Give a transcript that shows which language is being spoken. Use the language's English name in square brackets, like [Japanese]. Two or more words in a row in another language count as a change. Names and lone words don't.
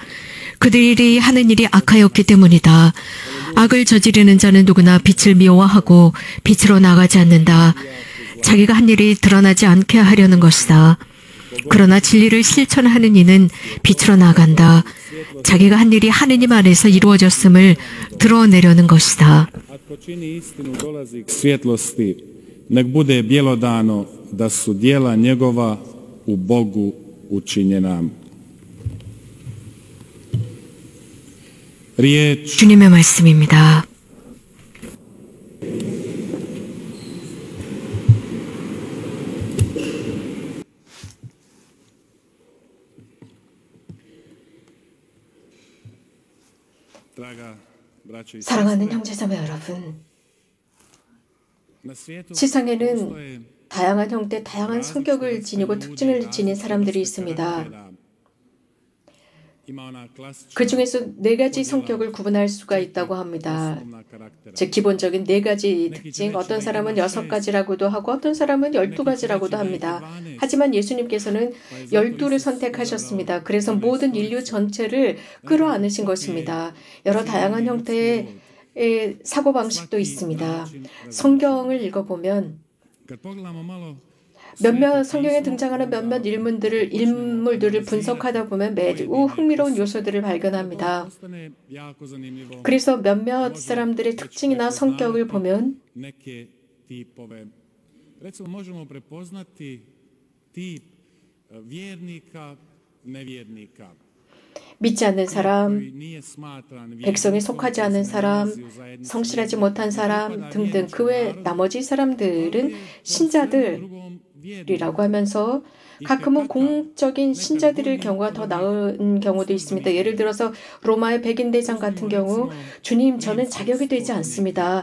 [Korean] 그들이 하는 일이 악하였기 때문이다. 악을 저지르는 자는 누구나 빛을 미워하고 빛으로 나가지 않는다. 자기가 한 일이 드러나지 않게 하려는 것이다. 그러나 진리를 실천하는 이는 빛으로 나간다. 자기가 한 일이 하느님 안에서 이루어졌음을 드러내려는 것이다. [Croatian] Ako čini istinu dolazi k svjetlosti, nek bude bjelodano da su djela njegova u Bogu učinjena. Riječ [Korean] 주님의 말씀입니다. [Croatian] draga braćo i [Korean] 사랑하는 형제자매 여러분, [Croatian] na svijetu [Korean] 세상에는 [Croatian] postoje [Korean] 다양한 형태, 다양한 성격을 지니고 특징을 지닌 사람들이 있습니다. [Croatian] ima ona klasična [Korean] 그 중에서 네 가지 성격을 구분할 수가 있다고 합니다. [Croatian] osnovna karaktera. [Korean] 즉 기본적인 네 가지 특징, 어떤 사람은 6가지라고도 하고 어떤 사람은 12가지라고도 합니다. 하지만 예수님께서는 12를 선택하셨습니다. 그래서 모든 인류 전체를 끌어안으신 것입니다. 여러 다양한 형태의 사고방식도 있습니다. 성경을 읽어보면 [Croatian] Kad pogledamo malo [Korean] 몇몇 성경에 등장하는 몇몇 인물들을 분석하다 보면 매우 흥미로운 요소들을 발견합니다. [Croatian] postane jako zanimljivo [Korean] 그래서 몇몇 사람들의 특징이나 성격을 보면 [Croatian] neke tipove. Recimo možemo prepoznati tip vjernika, nevjernika. [Korean] 믿지 않는 사람, [Croatian] koji nije smatran [Korean] 백성에 속하지 않은 사람, 성실하지 못한 사람 등등 그 외 나머지 사람들은 신자들이라고 하면서 가끔은 공적인 신자들일 경우가 더 나은 경우도 있습니다. 예를 들어서 로마의 백인대장 같은 경우 주님 저는 자격이 되지 않습니다.